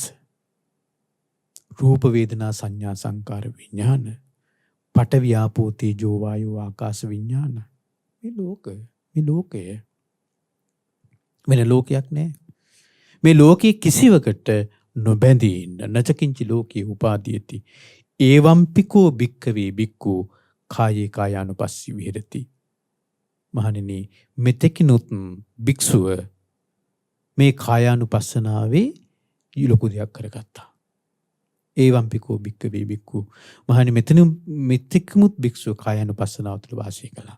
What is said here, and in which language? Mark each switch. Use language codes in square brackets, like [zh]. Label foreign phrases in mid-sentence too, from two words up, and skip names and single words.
[si] රූප වේදනා සංඥා සංකාර විඥාන. පඨවි ආපෝ තේජෝ වායෝ ආකාශ විඥාන. මේ ලෝකය වෙන ලෝකයක් නෑ. මේ ලෝකයේ කිසිවකට නොබැඳී ඉන්න. [pi] නචකින්චි ලෝකේ උපාදීයති. ඒවම්පිකෝ භික්ඛවේ භික්ඛු කායේ කායානුපස්සී විහෙරති. [si] මහණෙනි මෙතෙකිනුත් භික්ෂුව මේ කායානුපස්සනාවේ ලොකු දෙයක් කරගත්තා. [pi] ඒවම්පිකෝ භික්ඛවේ භික්ඛු. [si] මහණෙනි මෙතෙක්මුත් භික්ෂුව කායානුපස්සනාව තුළ වාසය කළා.